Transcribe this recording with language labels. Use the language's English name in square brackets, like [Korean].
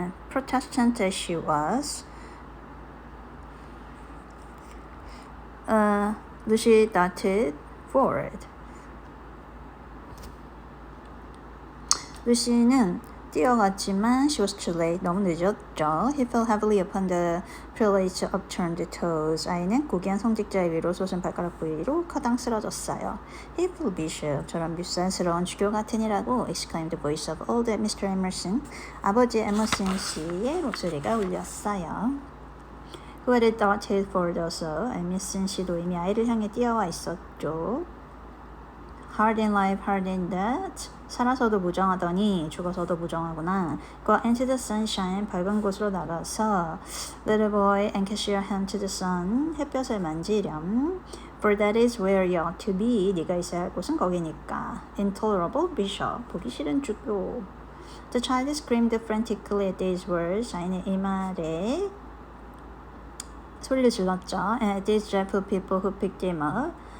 [English] Protestant as she was, Lucy darted forward. [Korean] 루시는 뛰어갔지만 [English] she was too late. [Korean] 너무 늦었죠. [English] He fell heavily upon the prelate's upturned toes. [Korean] 아이는 고귀한 성직자의 위로 솟은 발가락 부위로 커당 쓰러졌어요. [English] Hateful bishop. [Korean] 저런 밉살스러운 주교 같으니라고 [English] exclaimed the voice of old Mr. Emerson. [Korean] 아버지 에머슨 씨의 목소리가 울렸어요. [English] Who had darted forward also. [Korean] 에머슨 씨도 이미 아이를 향해 뛰어와 있었죠. [English] Hard in life, hard in death. [Korean] 살아서도 무정하더니 죽어서도 무정하구나. [English] Go into the sunshine. [Korean] 밝은 곳으로 나가서 [English] Little boy, and kiss your hand to the sun. [Korean] 햇볕을 만지렴. [English] For that is where you ought to be. [Korean] 네가 있어야 할 곳은 거기니까. [English] Intolerable bishop. [Korean] 보기 싫은 주교. [English] The child screamed frantically at these words. [Korean] 아이는 이 말에 소리를 질렀죠. [English] And these dreadful people who picked him up.